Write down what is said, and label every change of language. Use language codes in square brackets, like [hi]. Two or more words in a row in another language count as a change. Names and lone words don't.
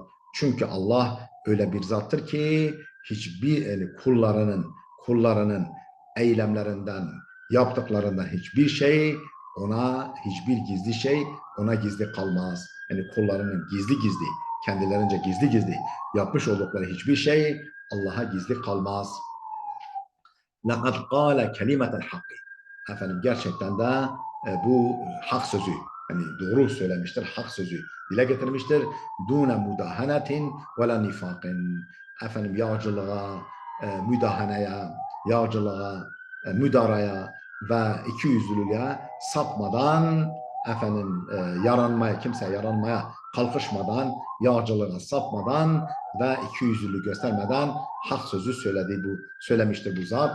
[tr] Çünkü Allah öyle bir zattır ki hiçbir kullarının eylemlerinden, yaptıklarından hiçbir gizli şey ona gizli kalmaz. Yani kullarının gizli kendilerince gizli yapmış oldukları hiçbir şey Allah'a gizli kalmaz. [ar] لَقَدْ قَالَ كَلِمَةَ الْحَقِّ, [tr] efendim gerçekten de bu hak sözü, yani doğru söylemiştir, hak sözü dile getirmiştir. [ar] دُونَ مُدَاهَنَةٍ وَلَا نِفَاقٍ, [tr] efendim yağcılığa, müdaraya ve ikiyüzlülüğe sapmadan, efendim kimseye yaranmaya kalkışmadan, yağcılığa sapmadan ve ikiyüzlülüğü göstermeden hak sözü söylemiştir bu zat.